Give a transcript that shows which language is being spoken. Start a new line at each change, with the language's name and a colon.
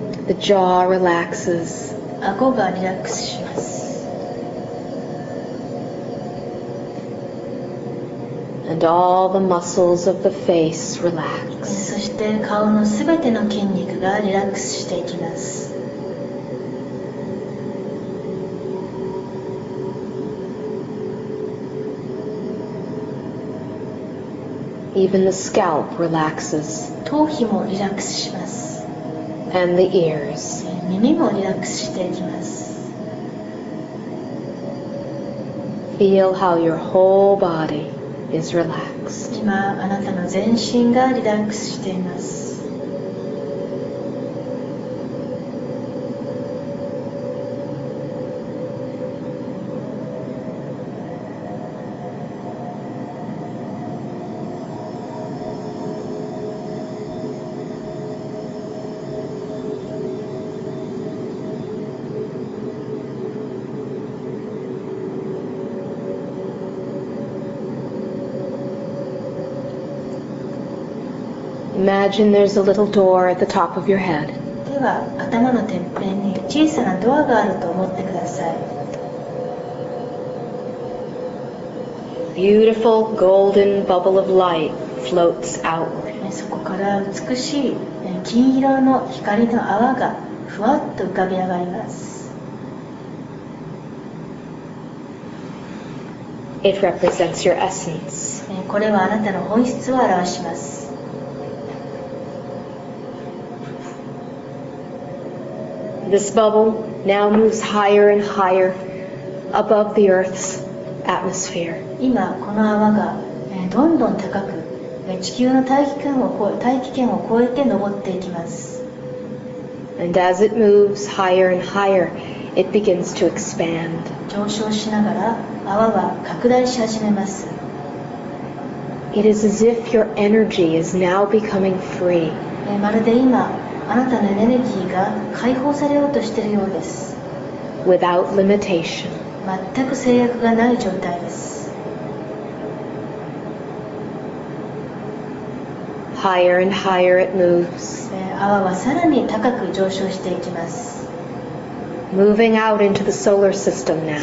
English: The jaw relaxes.
Japanese: 顎がリラックスします。
English: And all the muscles of the face relax.
Japanese: そして顔のすべての筋肉がリラックスしていきます。
English: Even the scalp relaxes.
Japanese: 頭皮もリラックスします。
English: And the ears.
Japanese: 耳もリラックスしていきます。
English: Feel how your whole body is relaxed.
Japanese: 今あなたの全身がリラックスしています。
English: Imagine there's a little door at the top of your head.
Japanese: では頭のてっぺんに小さなドアがあると思ってください。
English: Beautiful golden bubble of light floats outward.
Japanese: そこから美しい金色の光の泡がふわっと浮かび上がります。
English: It represents your essence.
Japanese: これはあなたの本質を表します。
English: This bubble now moves higher and higher above the Earth's atmosphere.
Japanese: 今この泡がどんどん高く地球の大気圏を越えて上っていきます。
English: And as it moves higher and higher, it begins to expand.
Japanese: 上昇しながら泡は拡大し始めます。
English: It is as if your energy is now becoming free.
Japanese: まるで今あなたのエネルギーが解放されようとしているようです。
English: Without limitation.
Japanese: 全く制約がない状態です。
English: Higher and higher it moves.
Japanese: 泡はさらに高く上昇していきます。
English: Moving out into the solar system now.